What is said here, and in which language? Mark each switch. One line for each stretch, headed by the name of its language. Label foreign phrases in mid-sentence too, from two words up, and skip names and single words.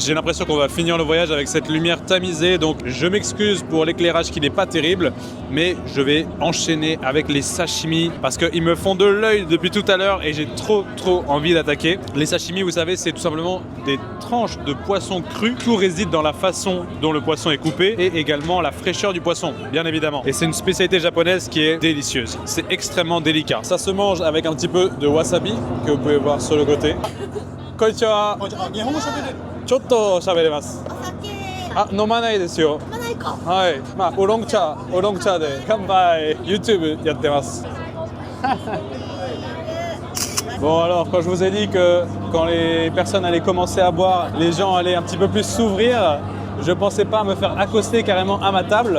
French: J'ai l'impression qu'on va finir le voyage avec cette lumière tamisée, donc je m'excuse pour l'éclairage qui n'est pas terrible, mais je vais enchaîner avec les sashimi parce qu'ils me font de l'œil depuis tout à l'heure et j'ai trop envie d'attaquer. Les sashimi, vous savez, c'est tout simplement des tranches de poisson cru. Tout réside dans la façon dont le poisson est coupé et également la fraîcheur du poisson, bien évidemment. Et c'est une spécialité japonaise qui est délicieuse. C'est extrêmement délicat. Ça se mange avec un petit peu de wasabi que vous pouvez voir sur le côté.
Japanese: こんにちは。ちょっと喋れます. あ、飲まないですよ. Hai. ま、ウーロン茶で乾杯YouTubeやってます.
French: Bon alors, quand je vous ai dit que quand les personnes allaient commencer à boire, les gens allaient un petit peu plus s'ouvrir, je pensais pas me faire accoster carrément à ma table.